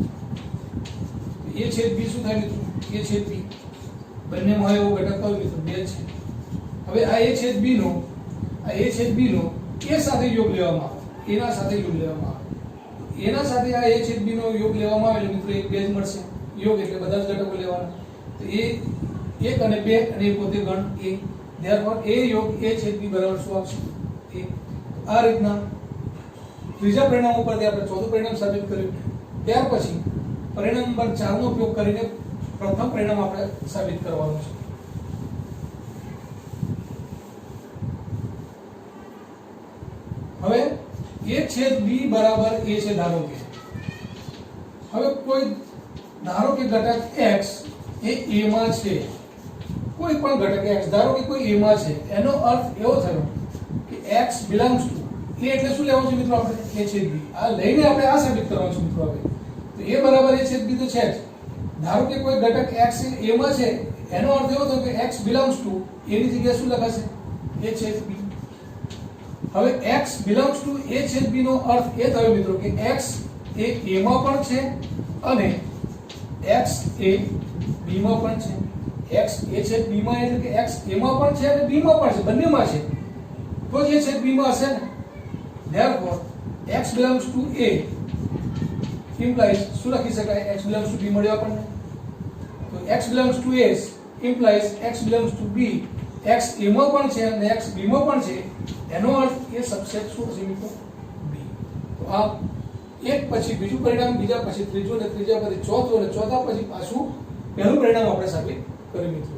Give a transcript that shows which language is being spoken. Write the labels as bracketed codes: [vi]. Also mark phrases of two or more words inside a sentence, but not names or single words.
[gu] a છેદ b શું થાય મિત્રો? a છેદ b બંનેમાં હોય એવો ઘટક કયો મિત્રો? 2 છે. હવે આ a છેદ b નો a સાથે યોગ લેવામાં આવે, એના સાથે યોગ લેવામાં આવે, એના સાથે આ a છેદ b નો યોગ લેવામાં આવે એટલે મિત્રો એક 2 જ મળશે. યોગ એટલે બધા જ ઘટકો લેવાના. તો a 1 અને 2 અને એ પોતે ગણ a, therefore a યોગ a છેદ b બરાબર શું આવશે? a. આ રીતના ત્રીજા પરિણામ ઉપરથી આપણે ચોથું પરિણામ સાબિત કર્યું. ત્યાર પછી પરિણામ નંબર 4 નો ઉપયોગ કરીને પ્રથમ પરિણામ આપણે સાબિત કરવાનું છે. હવે a છેદ b બરાબર a છે ધારો કે. હવે કોઈ ધારો કે ઘટક x એ a માં છે, કોઈ પણ ઘટક x ધારો કે કોઈ a માં છે, એનો અર્થ એવો થયો કે x [en] belongs to [gu] a એટલે શું લેવાનું છે મિત્રો? આપણે a છેદ b. આ લઈને આપણે આ સાબિત કરવાનું છે મિત્રો. હવે તો a બરાબર a છેદ b તો છે જ. ધારો કે કોઈ ઘટક x એ a માં છે, એનો અર્થ એવો થયો કે x [en] belongs to [gu] a ની જગ્યાએ શું લખાશે? a છેદ b. હવે x [en] belongs to [gu] a છેદ b નો અર્થ એ થયો મિત્રો કે x એ a માં પણ છે અને x એ b માં પણ છે. x a છેદ b માં એટલે કે x a માં પણ છે અને b માં પણ છે, બંનેમાં છે, તો જે છેદ b માં હશે ને. [en] therefore x belongs to a implies [gu] શું લખી શકાય? [en] x belongs to b [gu] મળ્યો આપણને. [en] તો x belongs to a implies x belongs to b. [gu] x a માં પણ છે અને x b માં પણ છે, એનો અર્થ એ સબસેટ શું હશે મિત્રો? b. તો આ એક પછી બીજું પરિણામ, બીજા પછી ત્રીજું અને ત્રીજા પછી ચોથું અને ચોથા પછી પાછું પહેલું પરિણામ આપણે સાબિત કર્યું મિત્રો.